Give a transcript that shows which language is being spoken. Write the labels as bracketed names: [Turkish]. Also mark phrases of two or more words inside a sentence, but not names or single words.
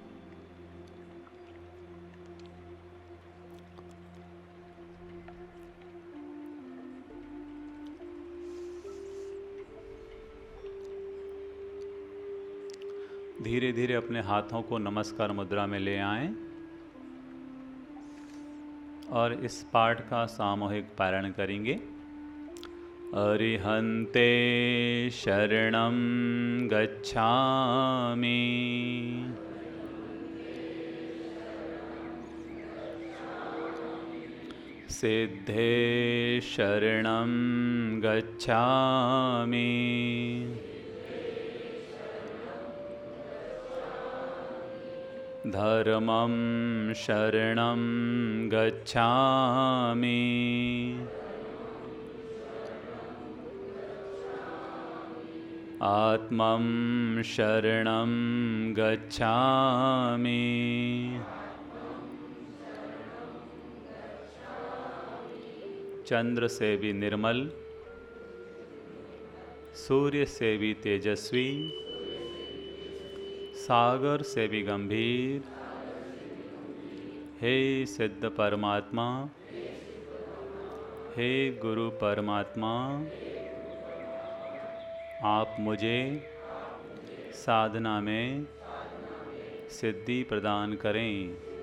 [Hindi] धीरे धीरे अपने हाथों को नमस्कार मुद्रा में ले आएं और इस पाठ का सामूहिक पारायण करेंगे। [Sanskrit] अरिहन्ते शरणं गच्छामि। सिद्धे शरणं गच्छामि। धर्मं शरणं गच्छामि। आत्मं शरणं गच्छामि। [Hindi] चंद्र से भी निर्मल, सूर्य से भी तेजस्वी, सागर से भी गंभीर, हे सिद्ध परमात्मा, हे गुरु परमात्मा, आप मुझे साधना में सिद्धि प्रदान करें।